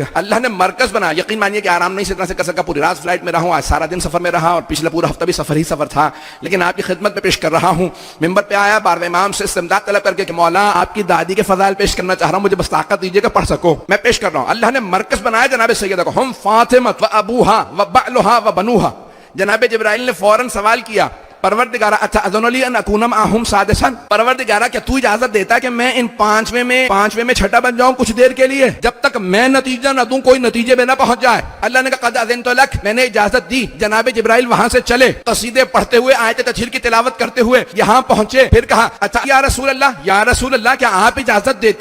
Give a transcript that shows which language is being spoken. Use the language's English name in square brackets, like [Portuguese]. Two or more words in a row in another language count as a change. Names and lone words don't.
[Urdu] اللہ نے مرکز بنا، یقین مانیے کہ آرام نہیں سے اتنا سے کر سکا، پوری رات فلائٹ میں رہا ہوں، آج سارا دن سفر میں رہا، اور پچھلا پورا ہفتہ بھی سفر ہی سفر تھا، لیکن آپ کی خدمت میں پیش کر رہا ہوں۔ ممبر پہ آیا، بارہویں امام سے استمداد طلب کر کے کہ مولا آپ کی دادی کے فضائل پیش کرنا چاہ رہا ہوں، مجھے بس طاقت دیجیے کہ پڑھ سکو، میں پیش کر رہا ہوں۔ اللہ نے مرکز بنایا جناب سیدہ کو، [Arabic] ہم فاطمہ و ابوہا و بعلھا و بنوہا۔ [Urdu] جناب جبرائیل نے فوراً سوال کیا، پروردگارہ [Arabic] اتأذن لی ان اکون معہم سادسا، [Urdu] پروردگارہ کیا تو اجازت دیتا ہے کہ میں ان پانچویں میں چھٹا بن جاؤں کچھ دیر کے لیے، جب تک میں نتیجہ نہ دوں، کوئی نتیجے میں نہ پہنچ جائے؟ اللہ نے کہا [Arabic] قد اذنت لک، [Urdu] میں نے اجازت دی۔ جناب جبرائیل وہاں سے چلے، قصیدے پڑھتے ہوئے، آیت تطہیر کی تلاوت کرتے ہوئے یہاں پہنچے، پھر کہا اچھا [Arabic] یا رسول اللہ، یا رسول اللہ [Urdu] کیا آپ اجازت دیتے؟